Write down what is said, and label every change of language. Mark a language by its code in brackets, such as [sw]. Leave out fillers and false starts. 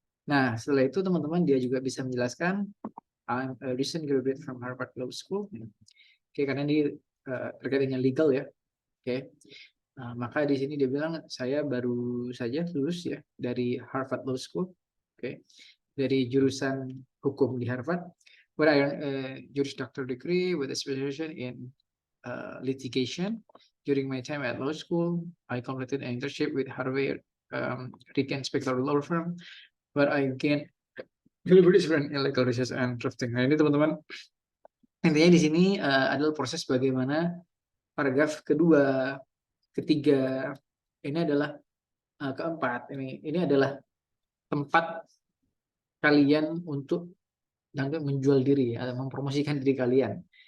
[id] Nah, setelah itu teman-teman dia juga bisa menjelaskan [en] I'm a recent graduate from Harvard Law School. [id] Oke, karena ini terkait dengan legal ya. Oke. Nah, maka di sini dia bilang saya baru saja lulus ya dari Harvard Law School. Oke. Dari jurusan hukum di Harvard. [en] Where I earned a Juris Doctor degree with a specialization in litigation. During my time at law school, I completed an internship with Harvard Rican Spector Law Firm, where I gained valuable experience in legal research and drafting. [id] Nah, ini teman-teman, intinya di sini adalah proses bagaimana paragraf kedua, ketiga, ini adalah keempat. Ini adalah tempat kalian untuk menjual diri atau mempromosikan diri kalian.